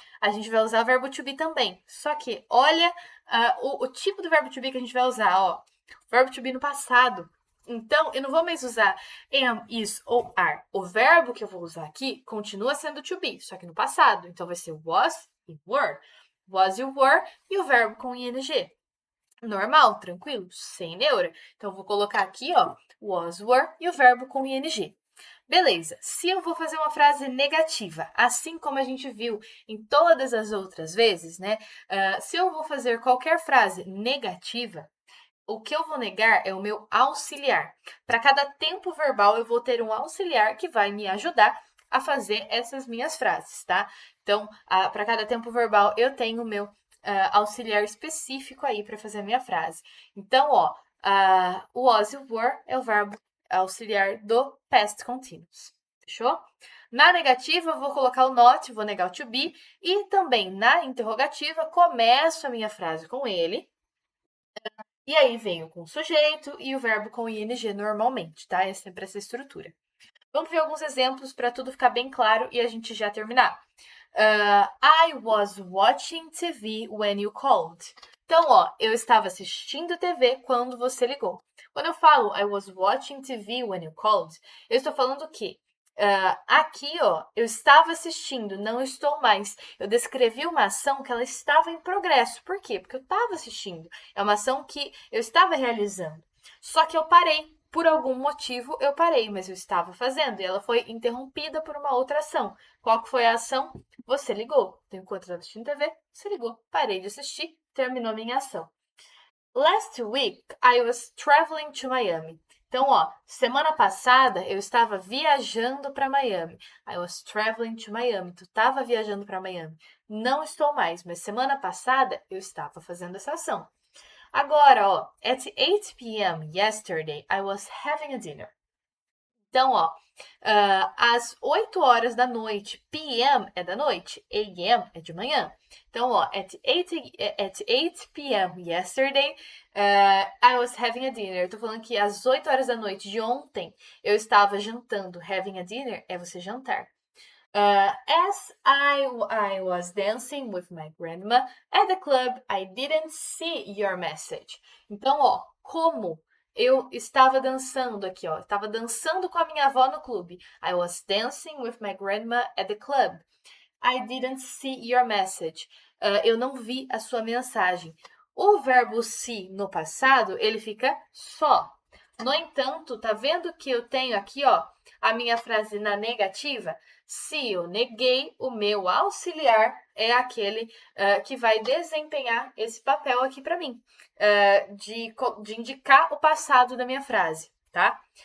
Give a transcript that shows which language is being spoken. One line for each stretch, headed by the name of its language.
Portuguese: A gente vai usar o verbo to be também. Só que, olha o tipo do verbo to be que a gente vai usar, ó. Verbo to be no passado. Então, eu não vou mais usar am, is ou are. O verbo que eu vou usar aqui continua sendo to be, só que no passado. Então, vai ser was e were. Was you were e o verbo com ing. Normal, tranquilo, sem neura. Então, eu vou colocar aqui, ó, was, were e o verbo com ing. Beleza, se eu vou fazer uma frase negativa, assim como a gente viu em todas as outras vezes, né? Se eu vou fazer qualquer frase negativa, o que eu vou negar é o meu auxiliar. Para cada tempo verbal, eu vou ter um auxiliar que vai me ajudar a fazer essas minhas frases, tá? Então, para cada tempo verbal, eu tenho o meu auxiliar específico aí para fazer a minha frase. Então, ó, o was e o were é o verbo auxiliar do past continuous. Fechou? Na negativa, eu vou colocar o not, vou negar o to be. E também na interrogativa, começo a minha frase com ele. E aí venho com o sujeito e o verbo com ing normalmente, tá? É sempre essa estrutura. Vamos ver alguns exemplos para tudo ficar bem claro e a gente já terminar.
English: I was watching TV when you called.
Portuguese: Então, ó, eu estava assistindo TV quando você ligou. Quando eu falo
English: I was watching TV when you called,
Portuguese: eu estou falando o quê? Aqui, ó, eu estava assistindo, não estou mais. Eu descrevi uma ação que ela estava em progresso. Por quê? Porque eu estava assistindo. É uma ação que eu estava realizando. Só que eu parei. Por algum motivo, eu parei, mas eu estava fazendo. E ela foi interrompida por uma outra ação. Qual que foi a ação? Você ligou. Então, enquanto eu estava assistindo TV, você ligou. Parei de assistir, terminou minha ação.
English: Last week, I was traveling to Miami.
Portuguese: Então, ó, semana passada eu estava viajando para Miami.
English: I was traveling to Miami.
Portuguese: Tu estava viajando para Miami. Não estou mais, mas semana passada eu estava fazendo essa ação. Agora, ó,
English: at 8 p.m. yesterday, I was having a dinner.
Portuguese: Então, ó, às 8 horas da noite, p.m. é da noite, a.m. é de manhã. Então, ó,
English: at 8 p.m. yesterday, I was having a dinner.
Portuguese: Eu tô falando que às 8 horas da noite de ontem, eu estava jantando.
English: Having a dinner
Portuguese: é você jantar.
English: As I was dancing with my grandma at the club, I didn't see your message.
Portuguese: Então, ó, como eu estava dançando aqui, ó. Estava dançando com a minha avó no clube.
English: I was dancing with my grandma at the club. I didn't see your message.
Portuguese: Eu não vi a sua mensagem. O verbo see no passado, ele fica só. No entanto, tá vendo que eu tenho aqui, ó, a minha frase na negativa? Se eu neguei, o meu auxiliar é aquele que vai desempenhar esse papel aqui para mim, de indicar o passado da minha frase, tá?